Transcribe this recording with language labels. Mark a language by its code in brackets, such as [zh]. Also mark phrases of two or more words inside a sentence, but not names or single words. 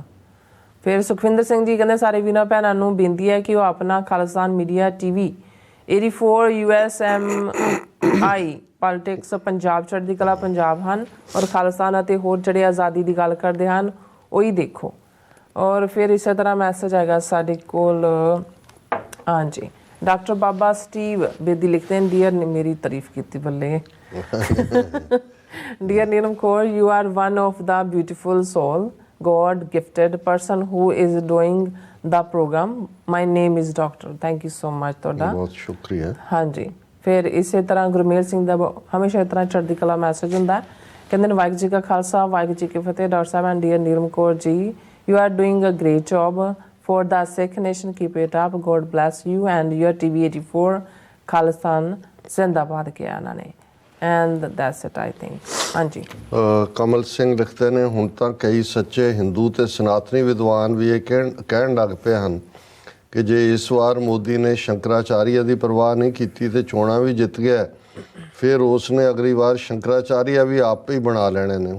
[pa] ਫਿਰ ਸੁਖਵਿੰਦਰ ਸਿੰਘ ਜੀ ਕਹਿੰਦੇ ਸਾਰੇ ਵੀਰਾਂ ਭੈਣਾਂ ਨੂੰ ਬੇਨਤੀ ਹੈ ਕਿ ਉਹ ਆਪਣਾ ਖਾਲਿਸਤਾਨ ਮੀਡੀਆ TV 84 USMI ਪੋਲੀਟਿਕਸ ਪੰਜਾਬ ਚੜ੍ਹਦੀ ਕਲਾ ਪੰਜਾਬ ਹਨ ਔਰ ਖਾਲਿਸਤਾਨ ਅਤੇ ਹੋਰ ਜਿਹੜੇ ਆਜ਼ਾਦੀ ਦੀ ਗੱਲ ਕਰਦੇ ਹਨ ਉਹੀ ਦੇਖੋ। ਔਰ ਫਿਰ ਇਸੇ ਤਰ੍ਹਾਂ ਮੈਸੇਜ ਆਏਗਾ ਸਾਡੇ ਕੋਲ ਹਾਂਜੀ ਡਾਕਟਰ ਬਾਬਾ ਸਟੀਵ ਬੇਦੀ ਲਿਖਦੇ ਨੇ ਡੀਅਰ ਮੇਰੀ ਤਾਰੀਫ ਕੀਤੀ ਬੱਲੇ ਡੀਅਰ ਨੀਲਮ ਕੌਰ, [en] you are one of the beautiful soul God gifted person who is doing the program. My name is Doctor. Thank you so much ਤੁਹਾਡਾ [pa] ਬਹੁਤ ਸ਼ੁਕਰੀਆ। ਹਾਂਜੀ ਫਿਰ ਇਸੇ ਤਰ੍ਹਾਂ ਗੁਰਮੇਲ ਸਿੰਘ ਦਾ ਹਮੇਸ਼ਾ ਇਸ ਤਰ੍ਹਾਂ ਚੜ੍ਹਦੀ ਕਲਾ ਮੈਸੇਜ ਹੁੰਦਾ। ਕਹਿੰਦੇ ਨੇ ਵਾਹਿਗੁਰੂ ਜੀ ਕਾ ਖਾਲਸਾ ਵਾਹਿਗੁਰੂ ਜੀ ਕੀ ਫਤਿਹ। ਡਾਕਟਰ ਸਾਹਿਬ ਐਂਡ ਡੀਅਰ ਨੀਲਮ ਕੌਰ ਜੀ, [en] you are doing a great job for the Sikh nation. Keep it up. God bless you and your TV 84 [pa] ਖਾਲਿਸਤਾਨ ਜ਼ਿੰਦਾਬਾਦ ਕਿਹਾ ਇਹਨਾਂ ਨੇ। [en] And that's it I think. ਹਾਂਜੀ [pa] ਕਮਲ ਸਿੰਘ ਲਿਖਦੇ ਨੇ ਹੁਣ ਤਾਂ ਕਈ ਸੱਚੇ ਹਿੰਦੂ ਤੇ ਸਨਾਤਨੀ ਵਿਦਵਾਨ ਵੀ ਇਹ ਕਹਿਣ ਲੱਗ ਪਏ ਹਨ ਕਿ ਜੇ ਇਸ ਵਾਰ ਮੋਦੀ ਨੇ ਸ਼ੰਕਰਾਚਾਰੀਆ ਦੀ ਪਰਵਾਹ ਨਹੀਂ ਕੀਤੀ ਤੇ ਚੋਣਾਂ ਵੀ ਜਿੱਤ ਗਿਆ, ਫਿਰ ਉਸ ਨੇ ਅਗਲੀ ਵਾਰ ਸ਼ੰਕਰਾਚਾਰੀਆ ਵੀ ਆਪੇ ਹੀ ਬਣਾ ਲੈਣੇ ਨੇ।